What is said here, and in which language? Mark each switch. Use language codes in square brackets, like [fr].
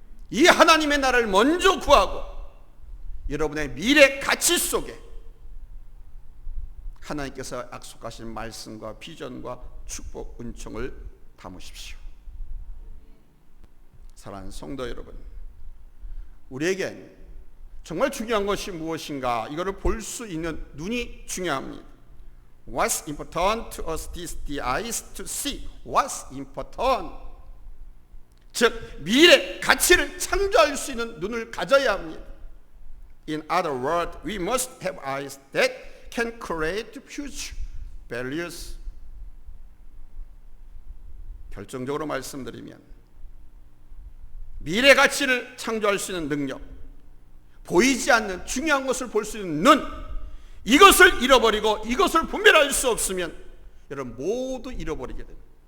[ko] 이 하나님의 나라를 먼저 구하고 여러분의 미래 가치 속에 하나님께서 약속하신 말씀과 비전과 축복, 은총을 담으십시오. 사랑하는 성도 여러분, 우리에겐 정말 중요한 것이 무엇인가, 이거를 볼 수 있는 눈이 중요합니다. [en] What's important to us is the eyes to see what's important. [ko] 즉 미래 가치를 창조할 수 있는 눈을 가져야 합니다. [en] In other words, we must have eyes that can create future values. [ko] 결정적으로 말씀드리면 미래 가치를 창조할 수 있는 능력, 보이지 않는 중요한 것을 볼 수 있는 눈, 이것을 잃어버리고 이것을 분별할 수 없으면 여러분 모두 잃어버리게 됩니다.